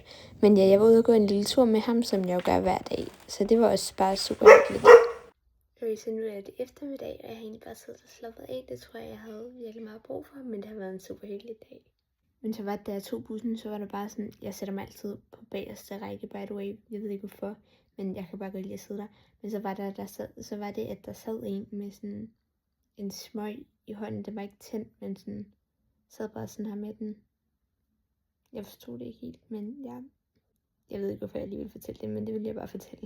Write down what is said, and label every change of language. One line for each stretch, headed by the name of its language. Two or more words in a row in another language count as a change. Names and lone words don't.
Danish: Men ja, jeg var ude og gå en lille tur med ham, som jeg jo gør hver dag, så det var også bare super hyggeligt. Så nu er det eftermiddag, og jeg har egentlig bare siddet og slappet af. Det tror jeg havde virkelig meget brug for, men det har været en super hyggelig dag. Men så var det, da jeg tog bussen, så var det bare sådan, jeg sætter mig altid på bagerste række,
English: by the way.
Danish: Jeg ved ikke hvorfor, men jeg kan bare godt lide at sidde der. Men så var det, at der sad en med sådan en smøg i hånden. Det var ikke tændt, men sådan sad bare sådan her med den. Jeg forstod det ikke helt, men jeg ved ikke, hvorfor jeg lige ville fortælle det, men det vil jeg bare fortælle.